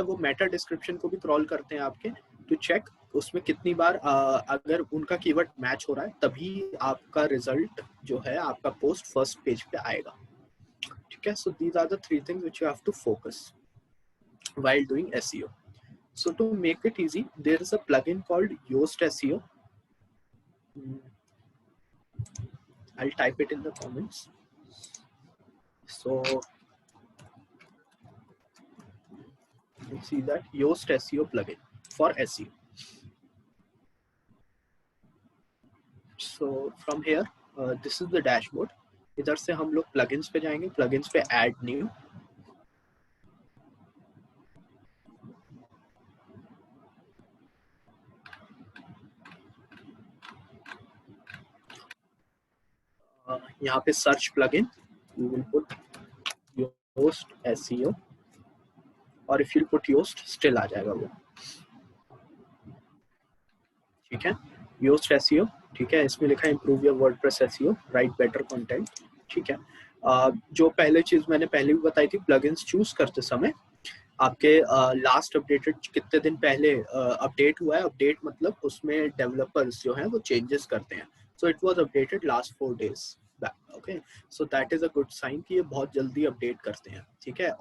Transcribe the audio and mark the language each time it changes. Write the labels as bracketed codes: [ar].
[hi] वो Meta description को भी क्रॉल करते हैं आपके, टू चेक उसमें कितनी बार अगर उनका कीवर्ड मैच हो रहा है तभी आपका रिजल्ट जो है, आपका पोस्ट फर्स्ट पेज पे आएगा, ठीक है. [en] So these are the three things which you have to focus while doing SEO. So to make it easy, there is a plugin called Yoast SEO. I'll type it in the comments. So you can see that Yoast SEO plugin for SEO. So from here, this is the dashboard. [hi] इधर से हम लोग plugins पे जाएंगे, plugins पे add new. यहाँ पे search plugin, [en] you will put Yoast SEO, [hi] और [en] if you put Yoast still [hi] आ जाएगा वो, ठीक है. Yoast SEO, ठीक है. इसमें लिखा है [en] improve your WordPress SEO, write better content, ठीक है. [hi] जो पहले चीज मैंने पहले भी बताई थी, प्लगइन्स चूज करते समय आपके लास्ट अपडेटेड कितने दिन पहले अपडेट हुआ है. अपडेट मतलब उसमें डेवलपर्स जो हैं वो चेंजेस करते हैं. [en] So it was updated last 4 days बैक, okay. So that is a good sign [hi] कि ये बहुत जल्दी अपडेट करते हैं, ठीक है.